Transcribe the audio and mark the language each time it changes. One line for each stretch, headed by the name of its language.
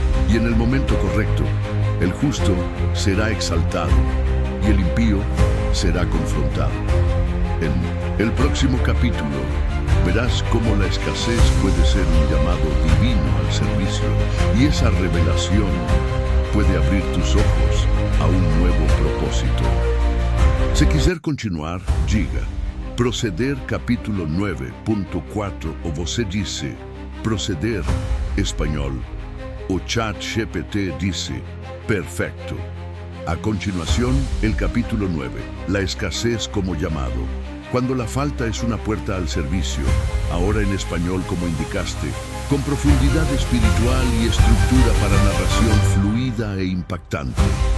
Spanish: Y en el momento correcto, el justo será exaltado y el impío será confrontado. En el próximo capítulo verás cómo la escasez puede ser un llamado divino al servicio, y esa revelación puede abrir tus ojos a un nuevo propósito.
Portuguese: Se quiser continuar, diga Proceder capítulo 9.4 ou você disse Proceder espanhol.
Spanish: O chat GPT dice perfecto. A continuación, el capítulo 9, la escasez como llamado. Cuando la falta es una puerta al servicio, ahora en español como indicaste, con profundidad espiritual y estructura para narración fluida e impactante.